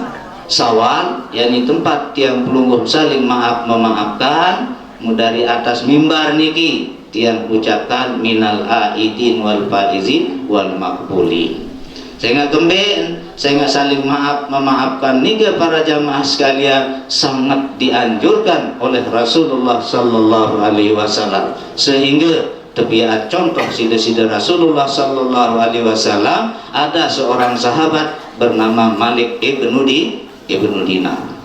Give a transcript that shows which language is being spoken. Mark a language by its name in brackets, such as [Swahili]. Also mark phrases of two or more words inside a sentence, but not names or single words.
[Sasak] Syawal yakni tempat tiang pelungguh saling memaafkan dari atas mimbar niki tiang ucapkan [Arabic] من العائدين والفائزين والمقبولين [Sasak] sehingga kemben sehingga saling memaafkan niki para jamaah sekalian sangat dianjurkan oleh Rasulullah [Arabic] صلى الله عليه وسلم [Sasak] sehingga tepiat contoh sida-sida Rasulullah [Arabic] صلى الله عليه وسلم [Sasak] ada seorang sahabat bernama Malik ibnu Dinar.